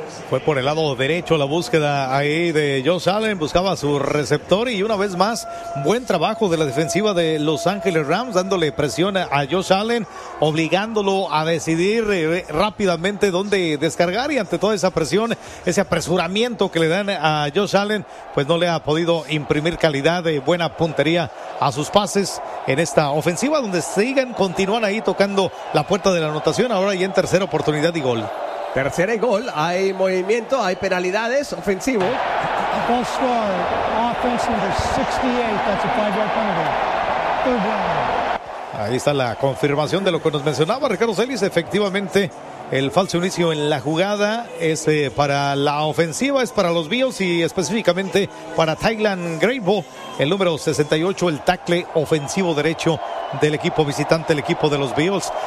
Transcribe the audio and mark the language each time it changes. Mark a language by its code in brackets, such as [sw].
[es] Fue por el lado derecho la búsqueda ahí de Josh Allen, buscaba su receptor y una vez más, buen trabajo de la defensiva de Los Ángeles Rams, dándole presión a Josh Allen, obligándolo a decidir rápidamente dónde descargar, y ante toda esa presión, ese apresuramiento que le dan a Josh Allen, pues no le ha podido imprimir calidad de buena puntería a sus pases en esta ofensiva, donde continúan ahí tocando la puerta de la anotación, ahora ya en tercera oportunidad y gol. Tercera y gol, hay movimiento, hay penalidades, ofensivo. [en] Goal score, offense number 68, that's a 5-yard penalty. Third down. [es] Ahí está la confirmación de lo que nos mencionaba Ricardo Celis. Efectivamente, el falso inicio en la jugada es para la ofensiva, es para los Bills y específicamente para Tylan Grabo, el número 68, el tackle ofensivo derecho del equipo visitante, el equipo de los Bills.